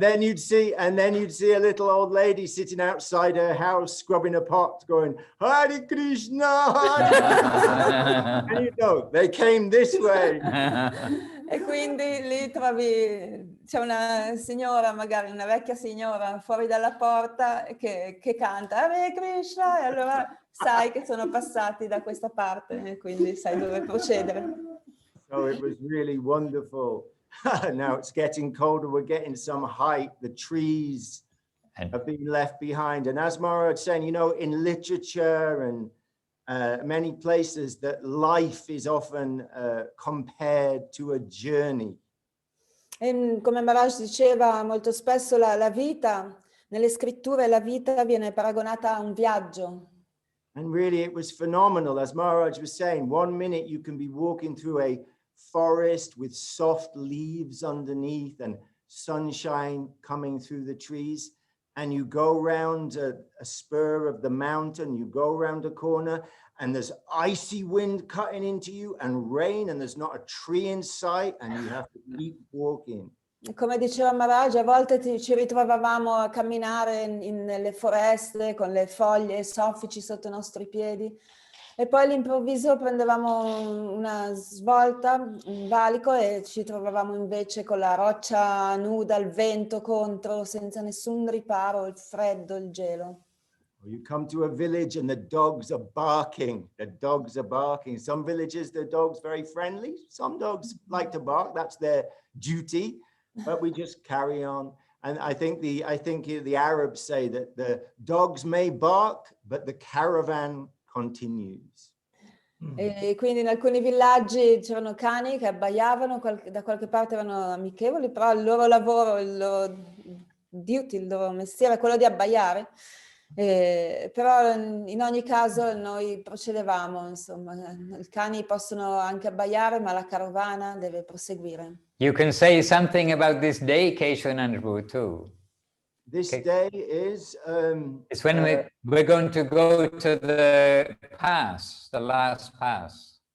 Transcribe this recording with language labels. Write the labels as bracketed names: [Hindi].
[English] then you'd see a little old lady sitting outside her house scrubbing a pot going, Hare Krishna, Hare Krishna. And you know, they came this way. [Italian] E quindi lì trovi, c'è una signora, magari una vecchia signora fuori dalla porta che canta Hare Krishna e allora sai che sono passati da questa parte e quindi sai dove procedere. [English] So it was really wonderful. Now it's getting colder, we're getting some height, the trees have been left behind. And as Maharaj saying, you know, in literature and many places that life is often compared to a journey. [Italian] E come Maharaj diceva molto spesso, la vita, nelle scritture la vita viene paragonata a un viaggio. [English] And really it was phenomenal, as Maharaj was saying, 1 minute you can be walking through a forest with soft leaves underneath and sunshine coming through the trees, and you go round a spur of the mountain, you go around a corner and there's icy wind cutting into you and rain and there's not a tree in sight and you have to keep walking. [Italian] Come diceva Maharaj, a volte ci ritrovavamo a camminare nelle foreste con le foglie soffici sotto i nostri piedi e poi all'improvviso prendevamo una svolta, un valico e ci trovavamo invece con la roccia nuda, il vento contro, senza nessun riparo, il freddo, il gelo. [English] You come to a village and the dogs are barking. Some villages, the dogs very friendly. Some dogs like to bark. That's their duty. But we just carry on. And I think the Arabs say that the dogs may bark, but the caravan continues. [Italian] E quindi in alcuni villaggi c'erano cani che abbaiavano, da qualche parte erano amichevoli, però il loro lavoro, il loro duty, il loro mestiere è quello di abbaiare. Però in ogni caso noi procedevamo, insomma, i cani possono anche abbaiare, ma la carovana deve proseguire. [English] you can say something about this day, Keshavananda Prabhu, too. This day is It's when we're going to go to the pass, the last pass.